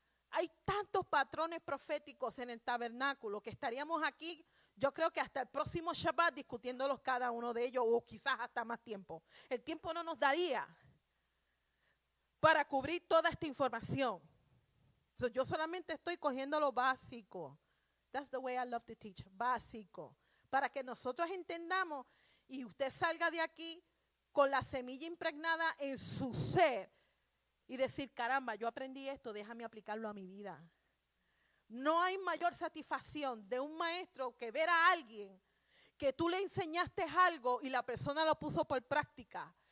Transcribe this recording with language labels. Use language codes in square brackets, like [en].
[es] Hay tantos patrones proféticos en el tabernáculo que estaríamos aquí, yo creo que hasta el próximo Shabbat discutiéndolos cada uno de ellos, o quizás hasta más tiempo. El tiempo no nos daría para cubrir toda esta información. So, yo solamente estoy cogiendo lo básico. [en] That's the way I love to teach, [es] básico. Para que nosotros entendamos y usted salga de aquí con la semilla impregnada en su ser. Y decir, caramba, yo aprendí esto, déjame aplicarlo a mi vida. No hay mayor satisfacción de un maestro que ver a alguien que tú le enseñaste algo y la persona lo puso por práctica.